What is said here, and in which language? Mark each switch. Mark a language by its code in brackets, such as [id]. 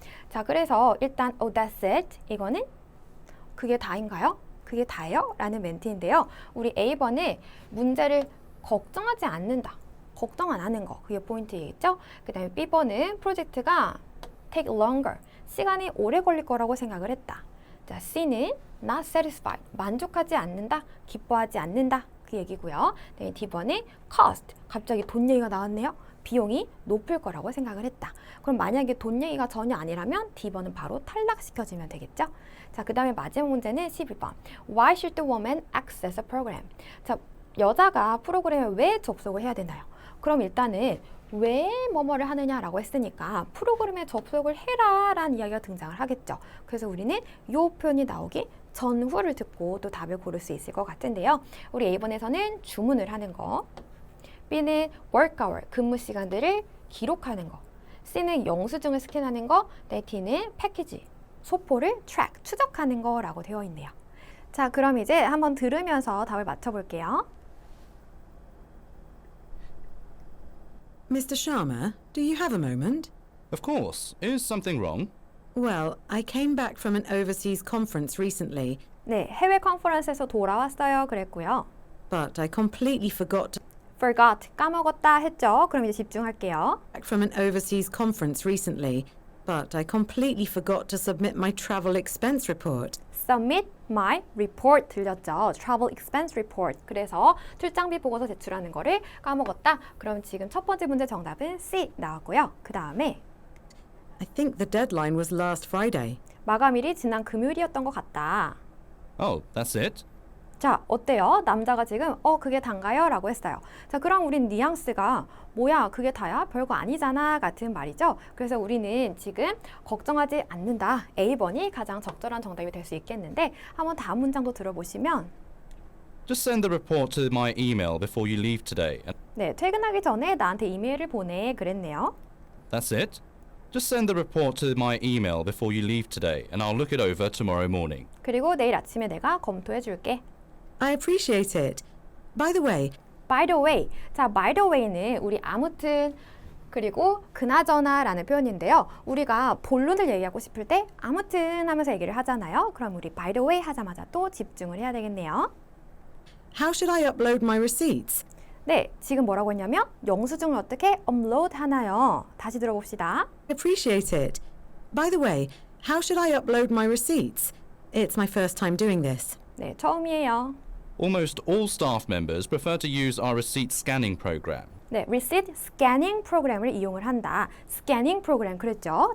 [ko] 자, 그래서 일단 [en] that's it. [ko] 이거는 그게 다인가요? 그게 다예요? 라는 멘트인데요. 우리 A번에 문제를 걱정하지 않는다. 걱정 안 하는 거. 그게 포인트이겠죠? 그 다음에 B번은 프로젝트가 take longer. 시간이 오래 걸릴 거라고 생각을 했다. 자, C는 [en] not satisfied. [ko] 만족하지 않는다. 기뻐하지 않는다. 그 얘기고요. 네, D번은 cost. 갑자기 돈 얘기가 나왔네요. 비용이 높을 거라고 생각을 했다. 그럼 만약에 돈 얘기가 전혀 아니라면 D번은 바로 탈락시켜지면 되겠죠? 자, 그 다음에 마지막 문제는 12번. [en] Why should the woman access a program? [ko] 자, 여자가 프로그램에 왜 접속을 해야 되나요? 그럼 일단은 왜 뭐뭐를 하느냐라고 했으니까 프로그램에 접속을 해라 라는 이야기가 등장을 하겠죠. 그래서 우리는 이 표현이 나오기 전후를 듣고 또 답을 고를 수 있을 것 같은데요. 우리 A번에서는 주문을 하는 거, B는 work hour, 근무 시간들을 기록하는 거, C는 영수증을 스캔하는 거, D는 패키지, 소포를 track, 추적하는 거라고 되어 있네요. 자, 그럼 이제 한번 들으면서 답을 맞춰볼게요. [en] Mr. Sharma, do you have a moment? Of course. Is something wrong? Well, I came back from an overseas conference recently, [ko] 네, 해외 컨퍼런스에서 돌아왔어요 그랬고요. [en] but I completely forgot to [ko] forgot, 까먹었다 했죠. 그럼 이제 집중할게요. [en] back from an overseas conference recently, but I completely forgot to submit my travel expense report. submit my report [ko] 들렸죠. [en] travel expense report. [ko] 그래서 출장비 보고서 제출하는 거를 까먹었다. 그럼 지금 첫 번째 문제 정답은 C 나왔고요. 그 다음에 [en] I think the deadline was last Friday. [ko] 마감일이 지난 금요일이었던 것 같다. [en] Oh, that's it? [ko] 자, 어때요? 남자가 지금 그게 단가요? 라고 했어요. 자, 그럼 우린 뉘앙스가 뭐야, 그게 다야? 별거 아니잖아 같은 말이죠. 그래서 우리는 지금 걱정하지 않는다. A번이 가장 적절한 정답이 될 수 있겠는데 한번 다음 문장도 들어보시면 [en] Just send the report to my email before you leave today. And [ko] 네, 퇴근하기 전에 나한테 이메일을 보내 그랬네요. [en] that's it? Just send the report to my email before you leave today, and I'll look it over tomorrow morning. [ko] 그리고 내일 아침에 내가 검토해 줄게. [en] I appreciate it. By the way, By the way. [ko] 자, by the way는 우리 아무튼 그리고 그나저나라는 표현인데요. 우리가 본론을 얘기하고 싶을 때 아무튼 하면서 얘기를 하잖아요. 그럼 우리 by the way 하자마자 또 집중을 해야 되겠네요. [en] how should I upload my receipts? [ko] 네, 지금 뭐라고 했냐면 영수증을 어떻게 업로드 하나요? 다시 들어봅시다. [en] I appreciate it. By the way, how should I upload my receipts? It's my first time doing this. [ko] 네, 처음이에요. [en] Almost all staff members prefer to use our receipt scanning program. [ko] 네, receipt scanning 프로그램을 이용을 한다. scanning 프로그램 그랬죠?